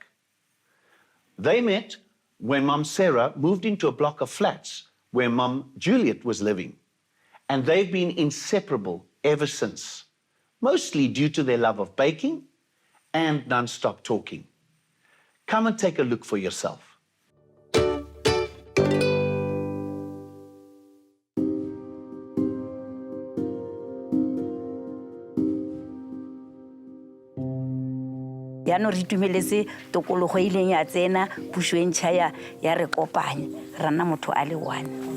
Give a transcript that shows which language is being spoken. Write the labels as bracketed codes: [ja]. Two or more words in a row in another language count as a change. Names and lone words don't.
[en] They met when Mum Sara moved into a block of flats where Mum Juliet was living, and they've been inseparable ever since, mostly due to their love of baking and non-stop talking. Come and take a look for yourself. [tn] Yaanong re itumeletse tokologo e ileng ya tsena puso e ntšha ya re kopanya ra nna motho a le one.